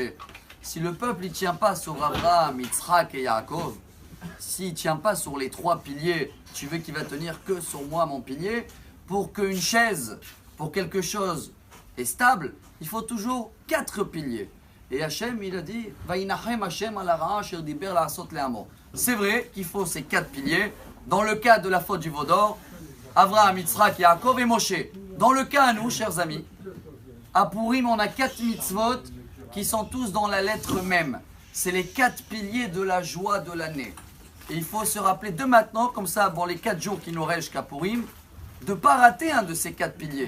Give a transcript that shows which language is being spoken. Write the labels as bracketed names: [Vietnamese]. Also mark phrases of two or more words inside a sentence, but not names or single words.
[French] Si le peuple ne tient pas sur Abraham, Yitzhak et Yaakov, s'il ne tient pas sur les 3 piliers, tu veux qu'il va tenir que sur moi, mon pilier, pour qu'une chaise, pour quelque chose est stable, il faut toujours 4 piliers. Et Hachem, il a dit, [Hebrew] וינחם ה' על הרעה אשר דיבר לעשות לעמו. [French] C'est vrai qu'il faut ces 4 piliers. Dans le cas de la faute du veau d'or, Abraham, Yitzhak, Yaakov et Moshe. Dans le cas à nous, chers amis, à Purim, on a 4 mitzvot qui sont tous dans la lettre même. C'est les 4 piliers de la joie de l'année. Et il faut se rappeler de maintenant, comme ça, pour les 4 jours qui nous restent jusqu'à Purim, de ne pas rater un de ces 4 piliers.